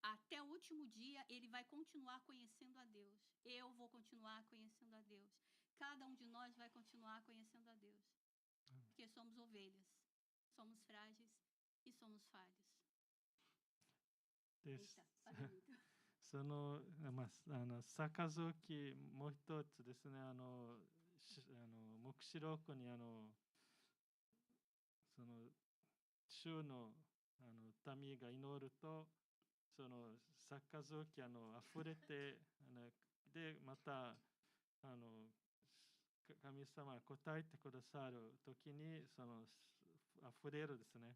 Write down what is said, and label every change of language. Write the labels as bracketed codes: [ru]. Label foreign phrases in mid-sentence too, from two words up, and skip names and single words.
[pt] até o último dia, ele vai continuar conhecendo a Deus. Eu vou continuar conhecendo a Deus. Cada um de nós vai continuar conhecendo a Deus. Porque somos ovelhas, somos frágeis e somos falhos. [ja] で [pt] Eita, falei muito. [ja] その、杯もう一つですね、黙示録にその主の民が祈ると、その杯溢れてでまた神様が答えてくださる時にその溢れるですね。